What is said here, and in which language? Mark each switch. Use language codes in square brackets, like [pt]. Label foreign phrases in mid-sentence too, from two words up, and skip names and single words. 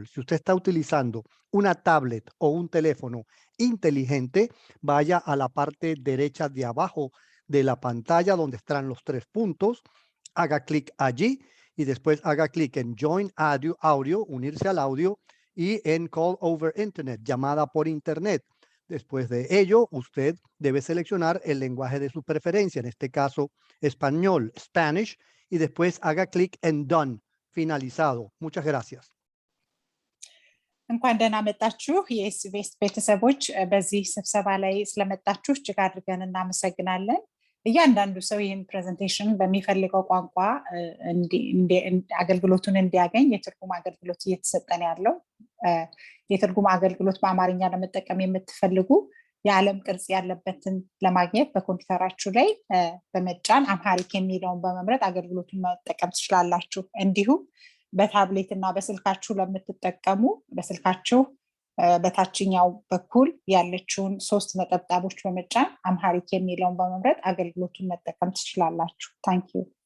[es] Si usted está utilizando una tablet o un teléfono inteligente, vaya a la parte derecha de abajo de la pantalla donde están los 3 puntos, haga clic allí y después haga clic en [en] Join Audio, [es] unirse al audio, y en [en] Call over Internet, [es] llamada por Internet. Después de ello, usted debe seleccionar el lenguaje de su preferencia, en este caso español, Spanish, y después haga clic en Done, finalizado. Muchas gracias. [am] እንኳን ደህና መጣችሁ የኤስቢኤስ ቤተሰቦች። በዚህ ስብሰባ ላይ ስለመጣችሁ እጅግ አድርገን እናመሰግናለን። እያንዳንዱ ሰው ይህን ፕሬዘንቴሽን በሚፈልገው ቋንቋ አገልግሎቱን እንዲያገኝ የትርጉም አገልግሎት እየተሰጠን ያለው። የትርጉም አገልግሎት በአማርኛ ለመጠቀም የምትፈልጉ የዓለም ቅርጽ ያለበትን ለማግኘት በኮምፒውተራችሁ ላይ በመጫን አምሃሪክ የሚለውን በመምረጥ አገልግሎቱን መጠቀም ትችላላችሁ። እንዲሁም በታብሌት እና በስልካችሁ ለምትጠቀሙ በስልካችሁ በታችኛው በኩል ያለችውን 3 ነጠብጣቦች በመጫን አምሃሪክ የሚለውን በመምረጥ አገልግሎቱን መጠቀም ትችላላችሁ። [en] thank you።